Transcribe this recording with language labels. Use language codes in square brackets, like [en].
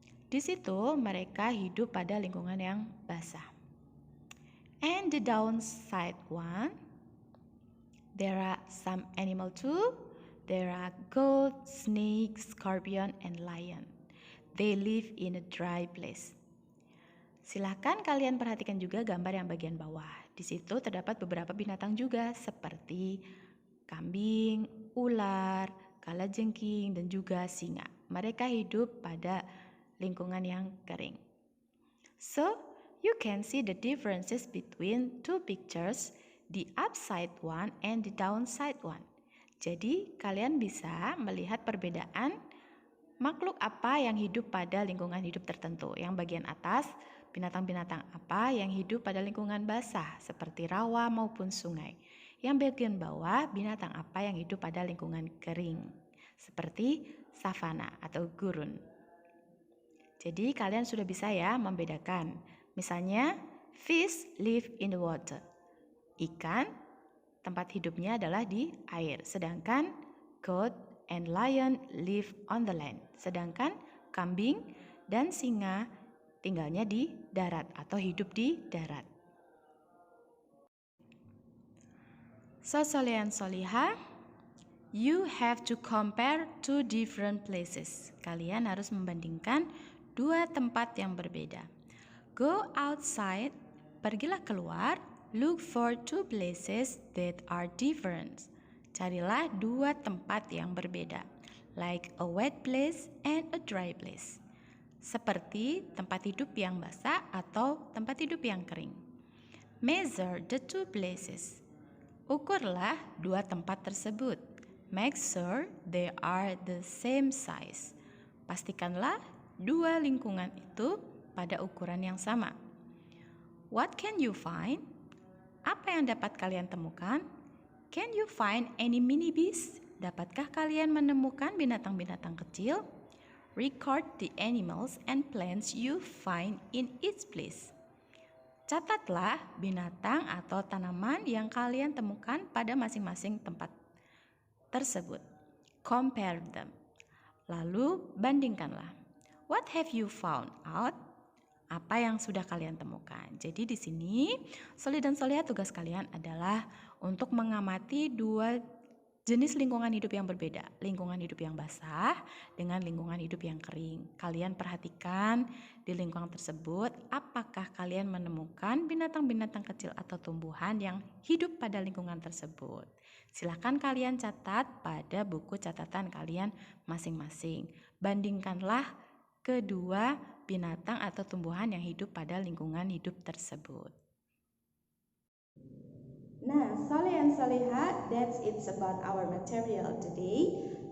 [id] Di situ mereka hidup pada lingkungan yang basah. [en] And the downside one, there are some animal too. There are goat, snake, scorpion, and lion. They live in a dry place. [id] Silahkan kalian perhatikan juga gambar yang bagian bawah. Di situ terdapat beberapa binatang juga seperti kambing, ular, kalajengking, dan juga singa. Mereka hidup pada lingkungan yang kering. [en] So, you can see the differences between two pictures, the upside one and the downside one. [id] Jadi, kalian bisa melihat perbedaan makhluk apa yang hidup pada lingkungan hidup tertentu. Yang bagian atas, binatang-binatang apa yang hidup pada lingkungan basah, seperti rawa maupun sungai. Yang bagian bawah, binatang apa yang hidup pada lingkungan kering, seperti savana atau gurun. Jadi kalian sudah bisa ya membedakan. Misalnya, [en] fish live in the water. [id] Ikan, tempat hidupnya adalah di air. Sedangkan [en] goat and lion live on the land. [id] Sedangkan kambing dan singa tinggalnya di darat atau hidup di darat. [en] So Soleh and Soliha, you have to compare two different places. [id] Kalian harus membandingkan dua tempat yang berbeda. [en] Go outside, [id] pergilah keluar, [en] look for two places that are different. [id] Carilah dua tempat yang berbeda, [en] like a wet place and a dry place. [id] Seperti tempat hidup yang basah atau tempat hidup yang kering. [en] Measure the two places. [id] Ukurlah dua tempat tersebut. [en] Make sure they are the same size. [id] Pastikanlah dua lingkungan itu pada ukuran yang sama. [en] What can you find? [id] Apa yang dapat kalian temukan? [en] Can you find any mini bees? [id] Dapatkah kalian menemukan binatang-binatang kecil? [en] Record the animals and plants you find in each place. [id] Catatlah binatang atau tanaman yang kalian temukan pada masing-masing tempat tersebut. [en] Compare them. [id] Lalu bandingkanlah. [en] What have you found out? [id] Apa yang sudah kalian temukan? Jadi di sini Soleh dan Soliha, tugas kalian adalah untuk mengamati dua jenis lingkungan hidup yang berbeda. Lingkungan hidup yang basah dengan lingkungan hidup yang kering. Kalian perhatikan di lingkungan tersebut, apakah kalian menemukan binatang-binatang kecil atau tumbuhan yang hidup pada lingkungan tersebut. Silakan kalian catat pada buku catatan kalian masing-masing. Bandingkanlah kedua binatang atau tumbuhan yang hidup pada lingkungan hidup tersebut. [en] Nah, Soleh and Soleha, that's it about our material today.